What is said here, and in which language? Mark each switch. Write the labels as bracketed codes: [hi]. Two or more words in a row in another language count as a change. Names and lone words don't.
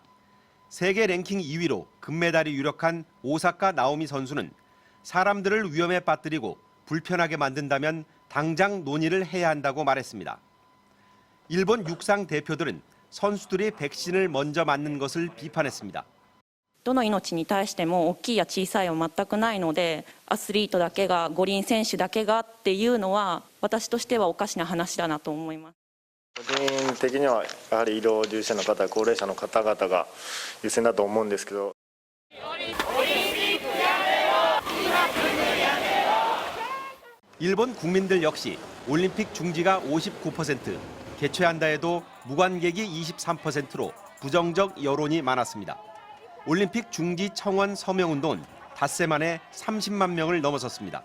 [ko] 세계 랭킹 2위로 금메달이 유력한 오사카 나오미 선수는 사람들을 위험에 빠뜨리고 불편하게 만든다면 당장 논의를 해야 한다고 말했습니다. 일본 육상 대표들은 선수들이 백신을 먼저 맞는 것을 비판했습니다. [ja] どの命に対しても大きいや小さいは全くないのでアスリートだけが五輪選手だけがっていうのは私としてはおかしな話だなと思います。個人的にはやはり医療従事者の方、高齢者の方々が優先だと思うんですけど。 [ko] 일본 국민들 역시 올림픽 중지가 59%, 개최한다 해도 무관객이 23%로 부정적 여론이 많았습니다. 올림픽 중지 청원 서명운동은 닷새 만에 30만 명을 넘어섰습니다.